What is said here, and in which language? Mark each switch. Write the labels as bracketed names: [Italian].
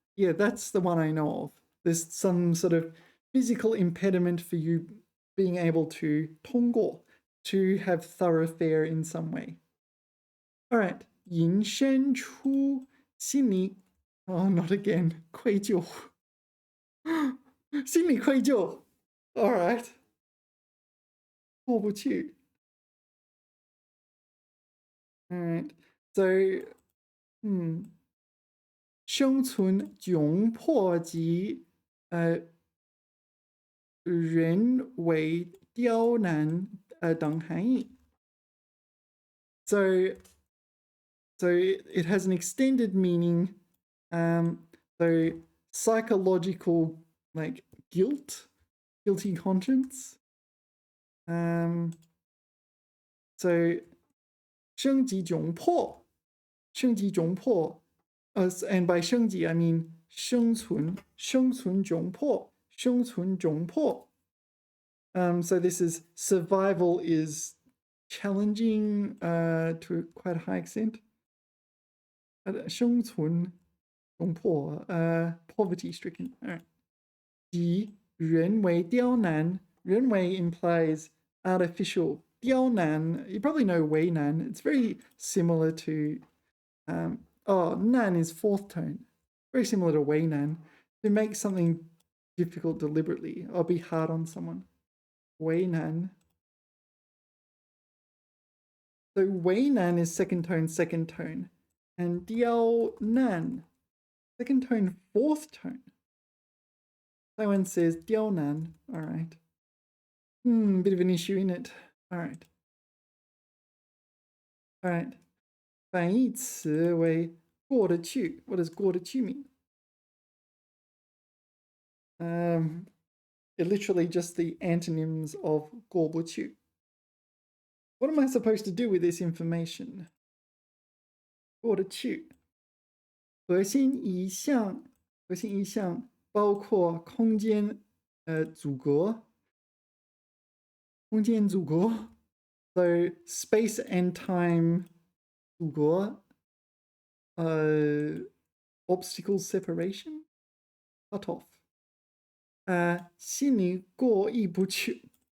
[English] Yeah, that's the one I know of. There's some sort of physical impediment for you being able to 通过, to have thoroughfare in some way. All right. [Chinese] 引申出心理 [English] Oh, not again. [Chinese] 愧疚.心理愧疚. [English] All right. [Chinese] 过不去. [English] All right. [Chinese] So, 生存窘迫及人为刁难等含义。 [English] So it has an extended meaning. So psychological, like guilt, guilty conscience. [Chinese] So 升级窘迫，升级窘迫。 [English] And by 升级 I mean [Chinese] 生存窘迫，生存窘迫。 [English] So this is survival is challenging to quite a high extent. [Chinese] 生存窘迫 [English] poverty stricken. All right. [Chinese] 及人为刁难，人为 [English] implies artificial. 刁难, you probably know 为难. It's very similar to nan is fourth tone. Very similar to 为难. To make something difficult deliberately or be hard on someone. [Chinese] 为难. [English] So 为难 is second tone. And 刁难, second tone, fourth tone. Taiwan says 刁难. All right. Bit of an issue in it. All right. All right. [Chinese] 反义词为过得去. [English] What does 过得去 mean? Literally just the antonyms of 过不去. What am I supposed to do with this information? [Chinese] 过得去. 核心一项包括空间阻隔. 空间阻隔. [English] So space and time 阻隔. Obstacle separation. Cut off. [Chinese] 心里过意不去.